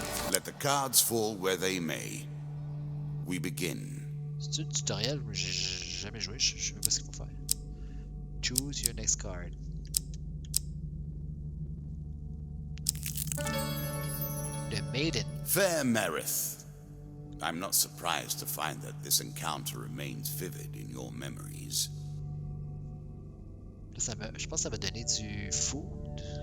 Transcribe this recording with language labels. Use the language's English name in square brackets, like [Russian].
[English] Let the cards fall where they may. We begin. [French] C'est un tutoriel? J'ai jamais joué, je sais même pas ce qu'il faut faire. [English] Choose your next card. The Maiden. Fair Merith. I'm not surprised to find that this encounter remains vivid in your memories. [French] Là, je pense que ça va donner du food.